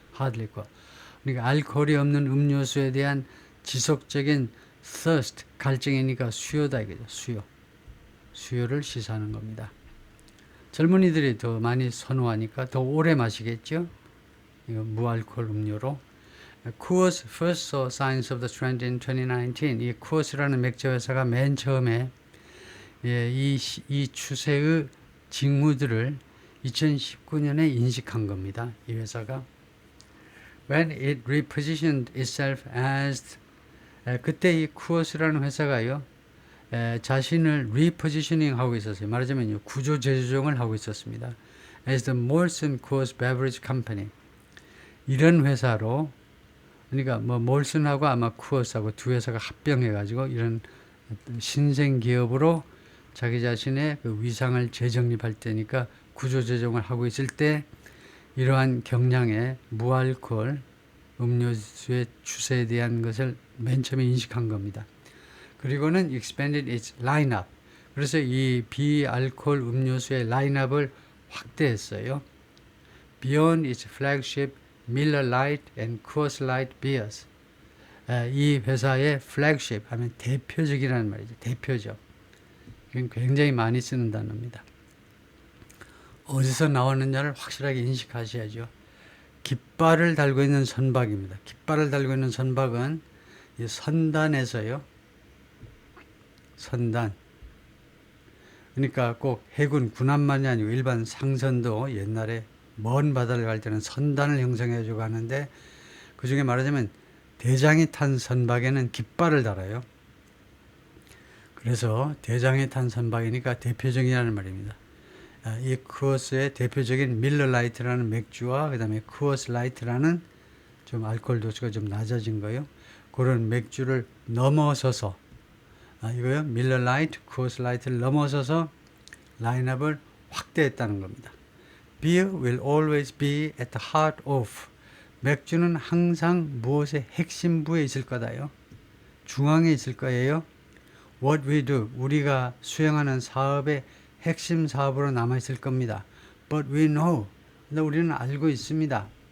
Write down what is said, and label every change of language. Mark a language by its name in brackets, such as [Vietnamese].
[English] hard liquor. [Korean] 그러니까 알코올이 없는 음료수에 대한 지속적인 thirst, 갈증이니까 수요다 이거죠. 수요를 시사하는 겁니다. 젊은이들이 더 많이 선호하니까 더 오래 마시겠죠. 이거 무알코올 음료로. [English] Coors first saw signs of the trend in 2019. [Korean] 이 Coors라는 맥주 회사가 맨 처음에 이 추세의 징후들을 2019년에 인식한 겁니다. 이 회사가. [English] When it repositioned itself as [Korean] 그때 이 Coors라는 회사가요. 자신을 repositioning 하고 있었어요. 말하자면 구조 재조정을 하고 있었습니다. [English] As the Molson Coors Beverage Company. [Korean] 이런 회사로 그러니까 뭐 몰슨하고 아마 쿠어스하고 두 회사가 합병해가지고 이런 신생 기업으로 자기 자신의 그 위상을 재정립할 때니까 구조 재정을 하고 있을 때 이러한 경량의 무알코올 음료수의 추세에 대한 것을 맨 처음에 인식한 겁니다. 그리고는 [English] expanded its lineup. [Korean] 그래서 이 비알코올 음료수의 라인업을 확대했어요. [English] Beyond its flagship Miller Lite and Coors Light beers. [Korean] 이 회사의 flagship 하면 대표적이라는 말이죠. 대표적. 이건 굉장히 많이 쓰는 단어입니다. 어디서 나오느냐를 확실하게 인식하셔야죠. 깃발을 달고 있는 선박입니다. 깃발을 달고 있는 선박은 이 선단에서요. 선단. 그러니까 꼭 해군 군함만이 아니고 일반 상선도 옛날에 먼 바다를 갈 때는 선단을 형성해 주고 하는데 그 중에 말하자면 대장이 탄 선박에는 깃발을 달아요. 그래서 대장이 탄 선박이니까 대표적이라는 말입니다. 이 쿠어스의 대표적인 밀러 라이트라는 맥주와 그 다음에 쿠어스 라이트라는 좀 알코올 도수가 좀 낮아진 거예요. 그런 맥주를 넘어서서 이거요. 밀러 라이트, 쿠어스 라이트를 넘어서서 라인업을 확대했다는 겁니다. [English] Beer will always be at the heart of. [Korean] 맥주는 항상 무엇의 핵심부에 있을 거다요. 중앙에 있을 거예요. [English] What we do. [Korean] 우리가 수행하는 사업의 핵심 사업으로 남아있을 겁니다. [English] But we know. [Korean] 근데 우리는 알고 있습니다.